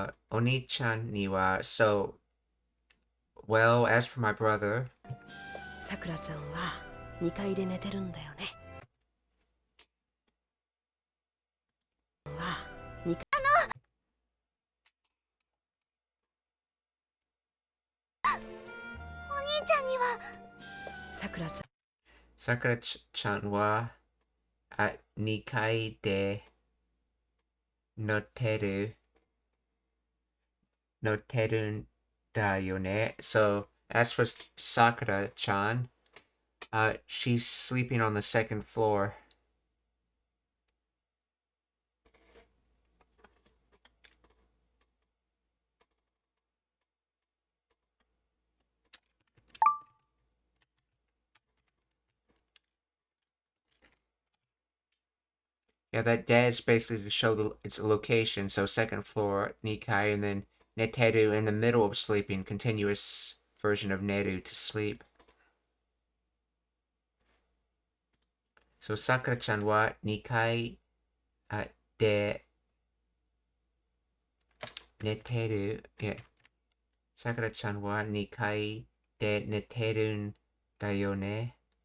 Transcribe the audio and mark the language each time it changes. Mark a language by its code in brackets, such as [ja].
[ja] お兄ちゃんには、 [en] so, well, as for my brother, [ja] さくらちゃんは2階で寝てるんだよね。は2階。お兄ちゃんには。さくらちゃん。 Sakura-chan wa, 2階で寝てるんだよね. [en] So, as for Sakura-chan, she's sleeping on the second floor. Yeah, that dash basically to show its location. So second floor, Nikai, and then Neteru in the middle of sleeping, continuous version of Neru to sleep. [ja] So さくらちゃんは2階で寝てる。いや、さくらちゃんは2階で寝てるんだよね。